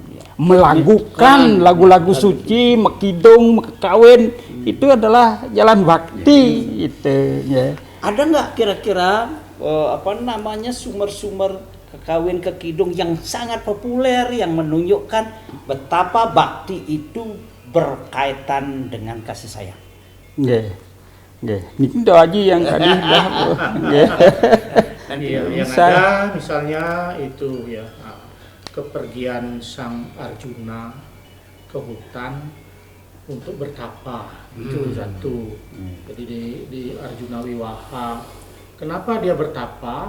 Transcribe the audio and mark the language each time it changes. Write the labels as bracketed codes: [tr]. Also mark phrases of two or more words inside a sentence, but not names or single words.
[id] Melakukan lagu-lagu suci, mekidung, mekawin, itu adalah jalan bakti itu. Ya. Ada nggak kira-kira sumber-sumber kekawin kekidung yang sangat populer yang menunjukkan betapa bakti itu berkaitan dengan kasih sayang? [ban] Nggih. Nggih. Niki [id] aja yang tadi [ban] dah. Nggih. [id] Yang Bisa. ada misalnya itu ya kepergian Sang Arjuna ke hutan untuk bertapa, itu satu. Jadi di Arjuna Wiwaha, kenapa dia bertapa?